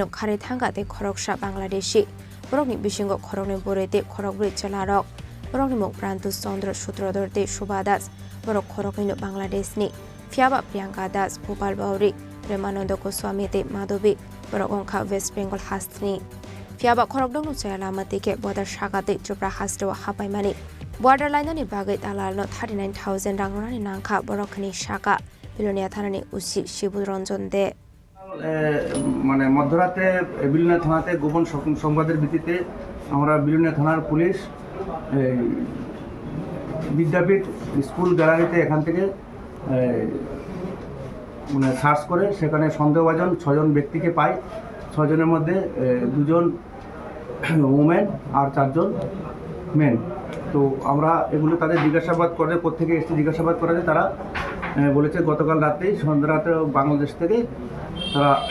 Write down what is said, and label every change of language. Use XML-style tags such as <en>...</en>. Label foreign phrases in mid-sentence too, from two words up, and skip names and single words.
<trp>khari thangate khoroksa Bangladeshi borokni bisingo khorokni borete khorokburi chalarok borokni muk prantu Chandra Sutrodor de Shubhadas borok khorokino Bangladesh ni fiaba Priyanka Das Bhopal Bauri Premanando Goswami de Madhavi borok ongkha West Bengal hastni fiaba khorokdok no chayalamati ke border shagate Tripura hastwa hapaimani</trp> <en>border line</en> <trp>ni bagai dalalno 39000 rangrani nangkha borokni shaka bilonia thanani usi Shibu Ranjan de</trp> <bn>মানে মধ্যরাতে বিলুনিয়া থানাতে গোপন সংবাদের ভিত্তিতে আমরা বিলুনিয়া থানার পুলিশ বিদ্যাপীঠ স্কুল গ্যালারিতে এখান থেকে মানে সার্চ করে সেখানে সন্দেহভাজন 6 জন ব্যক্তিকে পাই 6 জনের মধ্যে 2 জন ওমেন আর 4 জন মেন তো আমরা এগুলো তাদের জিজ্ঞাসাবাদ করে কোত্থেকে এসে জিজ্ঞাসাবাদ করাতে তারা বলেছে গতকাল রাতেই সন্ধ্যা রাতে বাংলাদেশ থেকে তারা</bn>